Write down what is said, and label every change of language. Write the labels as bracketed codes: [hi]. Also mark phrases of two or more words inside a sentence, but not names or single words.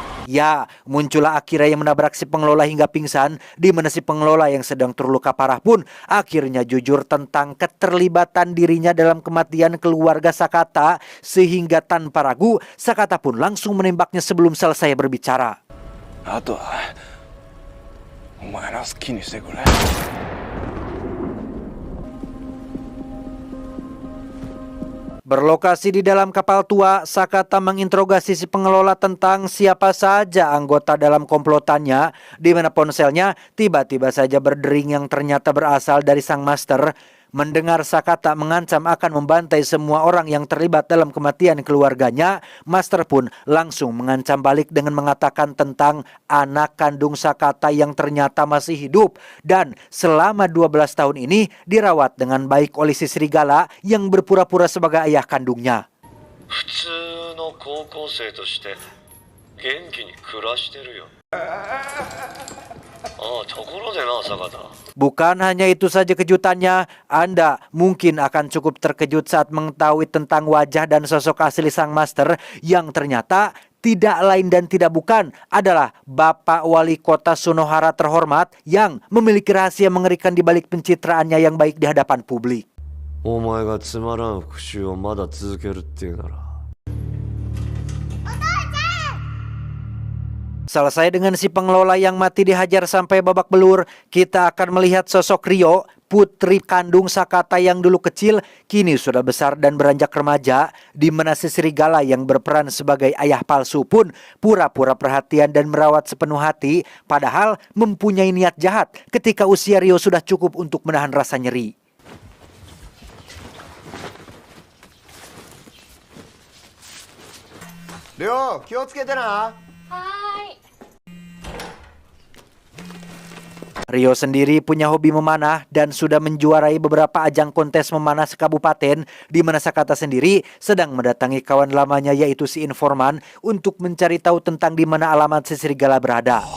[id] Ya, muncullah Akira yang menabrak si pengelola hingga pingsan, di mana si pengelola yang sedang terluka parah pun akhirnya jujur tentang keterlibatan dirinya dalam kematian keluarga Sakata, sehingga tanpa ragu Sakata pun langsung menembaknya sebelum selesai berbicara. [ja] あとはお前の好きにしてくれ。 [id] Berlokasi di dalam kapal tua, Sakata menginterogasi si pengelola tentang siapa saja anggota dalam komplotannya, di mana ponselnya tiba-tiba saja berdering yang ternyata berasal dari sang master. Mendengar Sakata mengancam akan membantai semua orang yang terlibat dalam kematian keluarganya, Master pun langsung mengancam balik dengan mengatakan tentang anak kandung Sakata yang ternyata masih hidup dan selama 12 tahun ini dirawat dengan baik oleh si serigala yang berpura-pura sebagai ayah kandungnya. [ja] 普通の高校生として元気に暮らしてるよ。ところでな、坂田。 [id] Bukan hanya itu saja kejutannya, Anda mungkin akan cukup terkejut saat mengetahui tentang wajah dan sosok asli sang master yang ternyata tidak lain dan tidak bukan adalah Bapak Wali Kota Sunohara terhormat yang memiliki rahasia mengerikan di balik pencitraannya yang baik di hadapan publik. [ja] お前がつまらん復讐をまだ続けるっていうなら。 [id] Selesai dengan si pengelola yang mati dihajar sampai babak belur, kita akan melihat sosok Rio, putri kandung Sakata yang dulu kecil, kini sudah besar dan beranjak remaja, di mana si serigala yang berperan sebagai ayah palsu pun pura-pura perhatian dan merawat sepenuh hati, padahal mempunyai niat jahat ketika usia Rio sudah cukup untuk menahan rasa nyeri. Rio, [ja] 気をつけてな。 [id] Rio sendiri punya hobi memanah dan sudah menjuarai beberapa ajang kontes memanah sekabupaten, di mana Sakata sendiri sedang mendatangi kawan lamanya yaitu si informan untuk mencari tahu tentang di mana alamat si serigala berada.